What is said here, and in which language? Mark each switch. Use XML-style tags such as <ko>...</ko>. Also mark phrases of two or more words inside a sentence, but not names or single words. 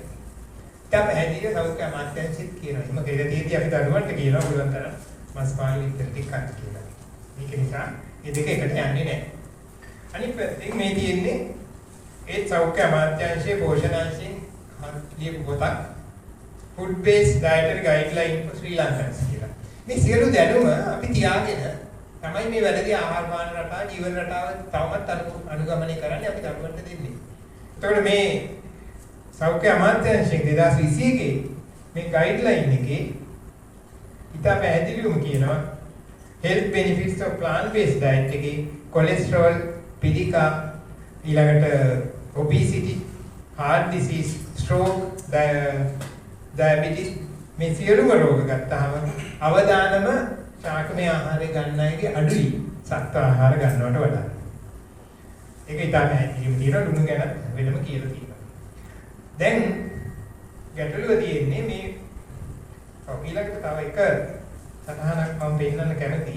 <si>දැන් පැහැදිලිව සෞඛ්‍ය අමාත්‍යාංශෙත් කියනවා. එහෙම කියලා තියෙද්දි අපි දරුවන්ට කියනවා පුළුවන් තරම් මස් පාළු විතර ටිකක් කන්න කියලා. මේක නිසා මේ දෙක එකට යන්නේ නැහැ. අනිත් පැත්තෙන් මේ තියෙන්නේ ඒ සෞඛ්‍ය අමාත්‍යාංශයේ පෝෂණාංශයෙන් ලියපු පොතක්</si> <en>food based dietary guideline for Sri Lankans</en> <si>කියලා. මේ සියලු දැනුම අපි තියාගෙන තමයි මේ වැරදි ආහාර පාන රටාව ජීවන රටාව තවමත් අනුගමනය කරන්නේ අපි දරුවන්ට දෙන්නේ. එතකොට මේ සෞඛ්‍ය අමාත්‍යාංශයෙන් 2021 මේ ගයිඩ්ලයින් එකේ ඉතා පැහැදිලිවම කියනවා</si> <en>health benefits of plant based diet</en> <si>එකේ cholesterol පිළිකා ඊළඟට</si> <en>obesity heart disease stroke diabetes</en> <si>මේ සියලුම රෝග ගත්තාම අවදානම ශාකමය ආහාරය ගන්න අයගේ අඩුයි සත්ව ආහාර ගන්නවට වඩා. ඒක ඉතාම පැහැදිලිවම තියෙනවා ලුණු ගැන වෙනම කියලා තියෙනවා. දැන් ගැටලුව තියෙන්නේ මේ ඊළඟට තව එක සටහනක් මම පෙන්නන්න කැමතියි.</si>